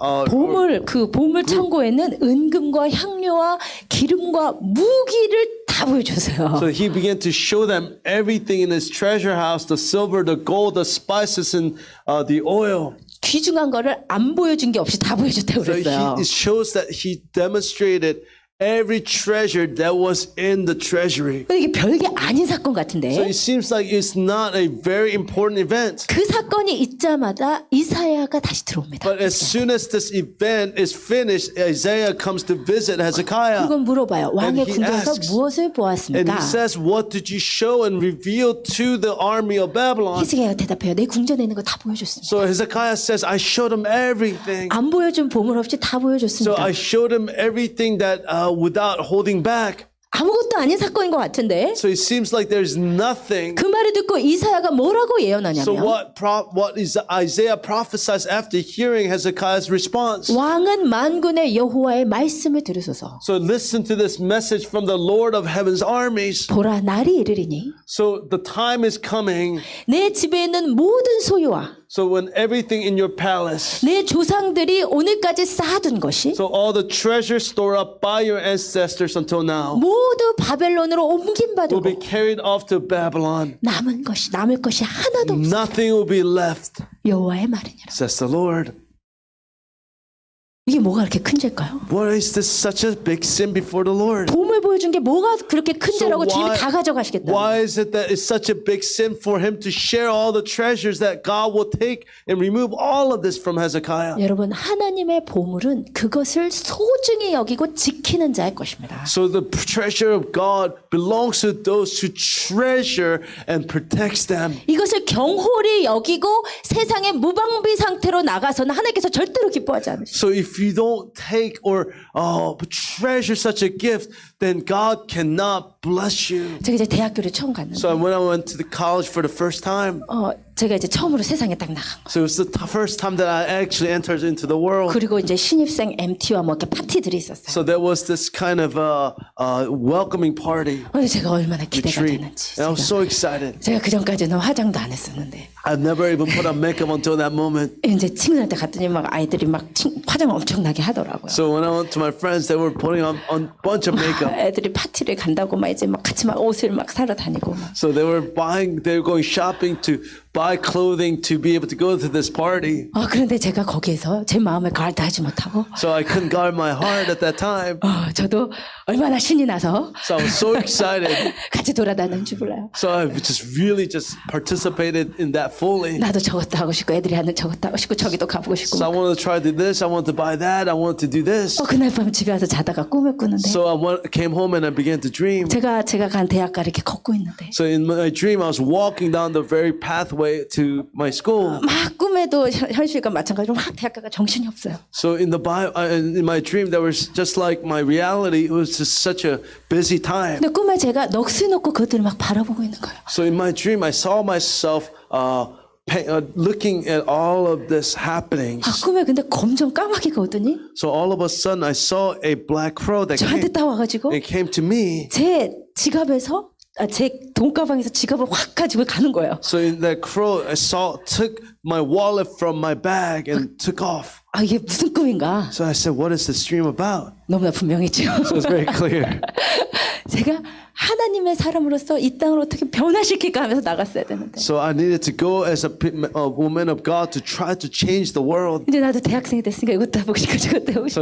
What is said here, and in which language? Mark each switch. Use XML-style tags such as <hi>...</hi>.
<ko>보물 그 보물 창고에는 은금과 향료와 기름과 무기를 다 보여줬어요.</ko> <en>So he began to show them everything in his treasure house, the silver, the gold, the spices, and the oil.</en> <ko>귀중한 거를 안 보여준 게 없이 다 보여줬다고</ko> <en>So</en> <ko>그랬어요.</ko> <en>it shows that he demonstrated every treasure that was in the treasury.</en> <ko>근데 이게 별게 아닌 사건</ko> <en>So</en> <ko>같은데</ko> <en>it seems like it's not a very important event.</en> <ko>그 사건이 있자마자 이사야가 다시 들어옵니다.</ko> <en>But as soon as this event is finished, Isaiah comes to visit Hezekiah.</en> <ko>그건 물어봐요. 왕의</ko> <en>he</en> <ko>궁전에서</ko> <en>asks,</en> <ko>무엇을</ko> <en>And</en> <ko>보았습니까?</ko> <en>he says, what did you show and reveal to the army of Babylon?</en> <ko>히스기야가 대답해요. 내 궁전에 있는 거 다 보여줬습니다.</ko> <en>So Hezekiah says, I showed him everything.</en> <ko>안 보여준 보물 없이 다</ko> <en>So</en> <ko>보여줬습니다.</ko> <en>I showed him everything that without holding back.</en> <ko>아무것도 아닌 사건인 것 같은데</ko> <en>So it seems like there's nothing.</en> <ko>그 말을 듣고 이사야가 뭐라고</ko> <en>So</en> <ko>예언하냐면</ko> <en>what is Isaiah prophesies after hearing Hezekiah's response?</en> <ko>왕은 만군의 여호와의 말씀을 들으소서.</ko> <en>So listen to this message from the Lord of heaven's armies.</en> <ko>보라 날이 이르리니</ko> <en>So the time is coming.</en> <ko>내 집에 있는 모든 소유와</ko> <en>So when everything in your palace,</en> <ko>내 조상들이 오늘까지 쌓아둔 것이</ko> <en>so all the treasure stored up by your ancestors until now</en> <ko>모두 바벨론으로</ko> <en>will be</en> <ko>옮김받고</ko> <en>carried off to Babylon.</en> <ko>남을 것이 하나도 없어.</ko> <en>Nothing will be left,</en> <ko>여호와의 말이니라.</ko> <en>says the Lord.</en> <ko>이게 뭐가 그렇게 큰 죄일까요?</ko> <en>What is this such a big sin before the Lord?</en> <ko>보물 보여준 게 뭐가 그렇게 큰 죄라고 주님이 다 가져가시겠다.</ko> <en>why is it that it's such a big sin for him to share all the treasures that God will take and remove all of this from Hezekiah?</en> <ko>여러분 하나님의 보물은 그것을 소중히 여기고 지키는 자의 것입니다.</ko> <en>So the treasure of God belongs to those who treasure and protects them.</en> <ko>이것을 경홀히 여기고 세상의 무방비 상태로 나가서는 하나님께서 절대로 기뻐하지 않으시죠.</ko> <en>So if you don't take or treasure such a gift, then God cannot bless you.</en> <ko>제가 이제 대학교를 처음 갔는데</ko> <en>So when I went to the college for the first time,</en> <ko>제가 이제 처음으로 세상에 딱 나간 거.</ko> <en>so it was the first time that I actually entered into the world.</en> <ko>그리고 이제 신입생 MT와 뭐 이렇게 파티들이 있었어요.</ko> <en>So there was this kind of welcoming party,</en> <ko>제가 얼마나 기대가</ko> <en>treat,</en> <ko>되는지.</ko> <en>and I was so excited.</en> <ko>제가 그 전까지는 화장도 안 했었는데</ko> <en>I've never even put on makeup until that moment.</en> <ko>이제 친구들한테 갔더니 막 아이들이 막 화장 엄청나게 하더라고요.</ko> <en>So when I went to my friends, they were putting on a bunch of makeup.</en> <ko>애들이 파티를 간다고 막 이제 막 같이 막 옷을 막 사러 다니고 막.</ko> <en>So they were going shopping to buy clothing to be able to go to this party.</en> <ko>그런데 제가 거기에서 제 마음을 가르다하지 못하고</ko> <en>So I couldn't guard my heart at that time.</en> <ko>저도 얼마나 신이 나서</ko> <en>So I was so excited.</en> <ko>같이 돌아다니는 줄 몰라요.</ko> <en>So I just really just participated in that fully.</en> <ko>나도 저것도 하고 싶고 애들이 하는 저것도 하고 싶고 저기도 가보고 싶고</ko> <en>So I</en> <ko>막.</ko> <en>wanted to try to do this. I wanted to buy that. I wanted to do this.</en> <ko>그날 밤 집에 와서 자다가 꿈을 꾸는데</ko> <en>So came home and I began to dream.</en> <ko>제가 간 대학가 이렇게 걷고 있는데</ko> <en>So in my dream, I was walking down the very pathway to my school.</en> <ko>막 꿈에도 현실과 마찬가지로 막 대학가가 정신이 없어요.</ko> <en>So in my dream, there was just like my reality. It was just such a busy time.</en> <ko>근데 꿈에 제가 넋을 놓고 그들을 막 바라보고 있는 거예요.</ko> <en>So in my dream, I saw myself looking at all of this happening.</en> <ko>꿈에 근데 검정 까마귀가 오더니</ko> <en>So all of a sudden, I saw a black crow that</en> <ko>저한테 따와가지고</ko> <en>it came to me.</en> <ko>제 지갑에서 제 돈가방에서 지갑을 확 가지고 가는 거예요.</ko> <en>So in that crow, I took my wallet from my bag and took off.</en> <ko>이게 무슨 꿈인가?</ko> <en>So I said, what is this dream about?</en> <ko>너무나 분명했죠.</ko> <en>So it's very clear.</en> <ko>제가 하나님의 사람으로서 이 땅을 어떻게 변화시킬까 하면서 나갔어야 되는데</ko> <en>So I needed to go as a woman of God to try to change the world.</en> <ko>이제 나도 대학생이 됐으니까 이것도 해보고 싶고 저것도 해보고 싶고</ko>